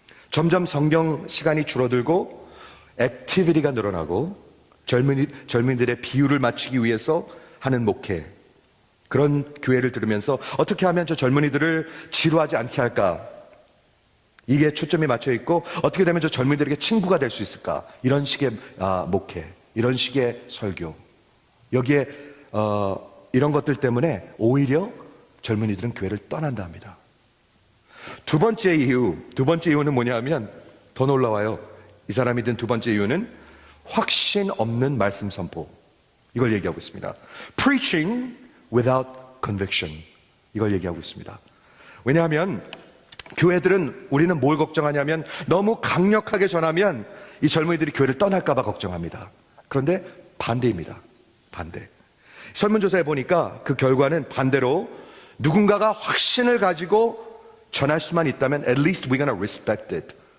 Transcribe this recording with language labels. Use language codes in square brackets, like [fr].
[ko] 점점 성경 시간이 줄어들고 액티비티가 늘어나고 젊은이들의 비율을 맞추기 위해서 하는 목회, 그런 교회를 들으면서 어떻게 하면 저 젊은이들을 지루하지 않게 할까, 이게 초점이 맞춰 있고 어떻게 되면 저 젊은이들에게 친구가 될 수 있을까, 이런 식의 목회, 이런 식의 설교, 여기에 이런 것들 때문에 오히려 젊은이들은 교회를 떠난다 합니다. 두 번째 이유는 뭐냐면 더 놀라워요. 이 사람이 든 두 번째 이유는 확신 없는 말씀 선포. 이걸 얘기하고 있습니다. [en] Preaching without conviction. [ko] 이걸 얘기하고 있습니다. 왜냐하면 교회들은 우리는 뭘 걱정하냐면 너무 강력하게 전하면 이 젊은이들이 교회를 떠날까 봐 걱정합니다. 그런데 반대입니다. 반대. 설문조사에 보니까 그 결과는 반대로 누군가가 확신을 가지고 전할 수만 있다면 [en] at least we're gonna respect it.